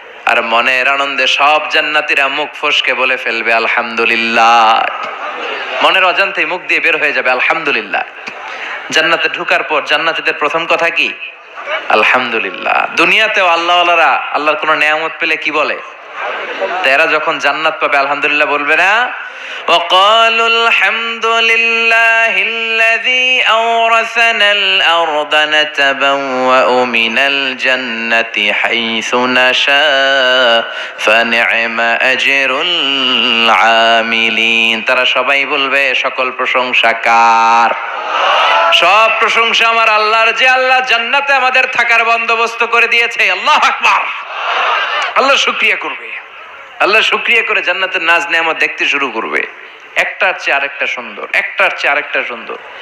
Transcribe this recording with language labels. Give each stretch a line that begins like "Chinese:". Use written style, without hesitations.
Bangla: আর মনের আনন্দে সব জান্নাতীরা মুখ ফসকে বলে ফেলবে আলহামদুলিল্লাহ। মনের অজান্তেই মুখ দিয়ে বের হয়ে যাবে আলহামদুলিল্লাহ। জান্নাতে ঢুকার পর জান্নাতীদের প্রথম কথা কি? আলহামদুলিল্লাহ। দুনিয়াতেও আল্লাহওয়ালারা আল্লাহর কোনো নেয়ামত পেলে কি বলে? তারা যখন জান্নাত পাবে আলহামদুলিল্লাহ বলবে না?
Arabic: وقالوا الحمد لله الذي أورثنا الأرض نتبوأ من الجنة حيث نشاء فنعم أجر العاملين।
Bangla: তারা সবাই বলবে সকল প্রশংসা কার? সব প্রশংসা আমার আল্লাহর, যে আল্লাহ জান্নাতে আমাদের থাকার বন্দোবস্ত করে দিয়েছে। আল্লাহু আকবার। আল্লাহ শুকরিয়া করবে। আল্লাহ শুকরিয়া করে জান্নাতের নাজ নেয়ামত দেখতে শুরু করবে। একটার চেয়ে আরেকটা সুন্দর, একটার চেয়ে আরেকটা সুন্দর।